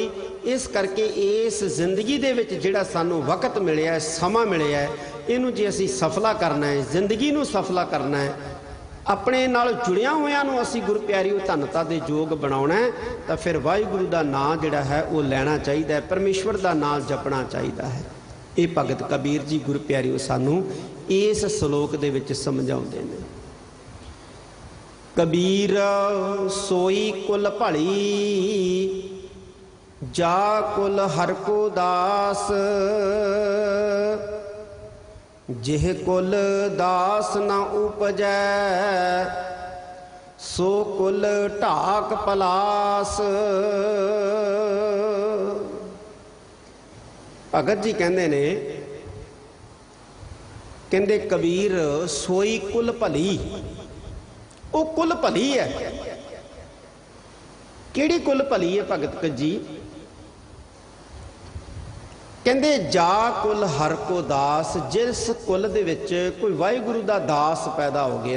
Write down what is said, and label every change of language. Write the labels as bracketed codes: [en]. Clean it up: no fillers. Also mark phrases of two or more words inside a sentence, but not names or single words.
[pa] ਇਸ ਕਰਕੇ ਇਸ ਜ਼ਿੰਦਗੀ ਦੇ ਵਿਚ ਜਿਹੜਾ ਸਾਨੂੰ ਵਕਤ ਮਿਲਿਆ ਹੈ, ਸਮਾਂ ਮਿਲਿਆ ਹੈ, ਇਹਨੂੰ ਜੇ ਅਸੀਂ ਸਫਲਾ ਕਰਨਾ ਹੈ, ਜ਼ਿੰਦਗੀ ਨੂੰ ਸਫਲਾ ਕਰਨਾ ਹੈ, ਅਪਣੇ ਨਾਲ ਜੁੜਿਆ ਹੋਇਆਂ ਨੂੰ ਅਸੀਂ ਗੁਰੂ ਪਿਆਰਿਓ ਧੰਨਤਾ ਦੇ ਯੋਗ ਬਣਾਉਣਾ ਹੈ, ਤਾਂ ਫਿਰ ਵਾਹਿਗੁਰੂ ਦਾ ਨਾਮ ਜਿਹੜਾ ਹੈ ਉਹ ਲੈਣਾ ਚਾਹੀਦਾ ਹੈ, ਪਰਮੇਸ਼ਵਰ ਦਾ ਨਾਮ ਜਪਣਾ ਚਾਹੀਦਾ ਹੈ। ਏ ਭਗਤ ਕਬੀਰ ਜੀ ਗੁਰੂ ਪਿਆਰਿਓ ਸਾਨੂੰ ਇਸ ਸ਼ਲੋਕ ਦੇ ਵਿਚ ਸਮਝਾਉਂਦੇ ਨੇ। ਕਬੀਰ ਸੋਈ ਕੁਲੁ ਭਲੀ, ਜਾ ਕੁਲ ਹਰਿ ਕੋ ਦਾਸੁ, ਜਿਹ ਕੁਲ ਦਾਸੁ ਨ ਊਪਜੈ, ਸੋ ਕੁਲ ਢਾਕੁ ਪਲਾਸੁ। ਭਗਤ ਜੀ ਕਹਿੰਦੇ ਨੇ, ਕਹਿੰਦੇ ਕਬੀਰ ਸੋਈ ਕੁਲ ਭਲੀ, ਉਹ ਕੁਲ ਭਲੀ ਹੈ। ਕਿਹੜੀ ਕੁਲ ਭਲੀ ਹੈ ਭਗਤ ਜੀ? ਕਹਿੰਦੇ ਜਾ ਕੁਲ ਹਰਿ ਕੋ ਦਾਸ, ਜਿਸ ਕੁਲ ਦੇ ਵਿਚ ਕੋਈ ਵਾਹਿਗੁਰੂ ਦਾ ਦਾਸ ਪੈਦਾ ਹੋ ਗਿਆ।